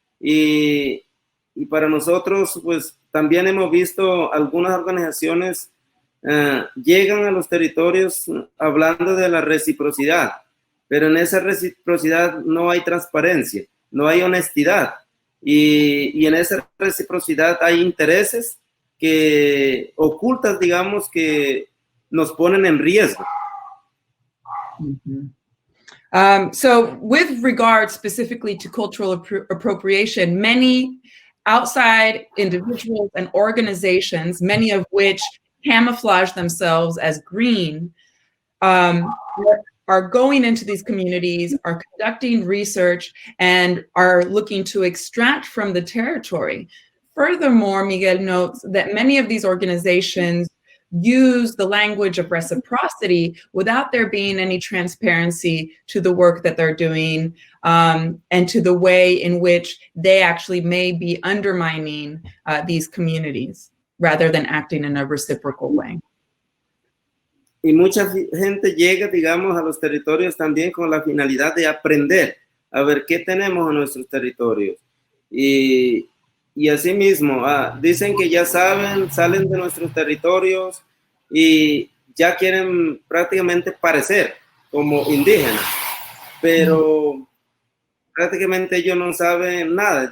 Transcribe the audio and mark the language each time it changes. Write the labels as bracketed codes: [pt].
[es] Y para nosotros, pues también hemos visto algunas organizaciones llegan a los territorios hablando de la reciprocidad, pero en esa reciprocidad no hay transparencia, no hay honestidad, y en esa reciprocidad hay intereses que ocultas, digamos, que nos ponen en riesgo. [en] So with regard specifically to cultural appropriation, many outside individuals and organizations, many of which camouflage themselves as green, are going into these communities, are conducting research, and are looking to extract from the territory. Furthermore, Miguel notes that many of these organizations use the language of reciprocity without there being any transparency to the work that they're doing, and to the way in which they actually may be undermining these communities rather than acting in a reciprocal way. [es] Y mucha gente llega, digamos, a los territorios también con la finalidad de aprender a ver qué tenemos en nuestros territorios. Y asimismo, dicen que ya saben, salen de nuestros territorios y ya quieren prácticamente parecer como indígenas, pero prácticamente ellos no saben nada.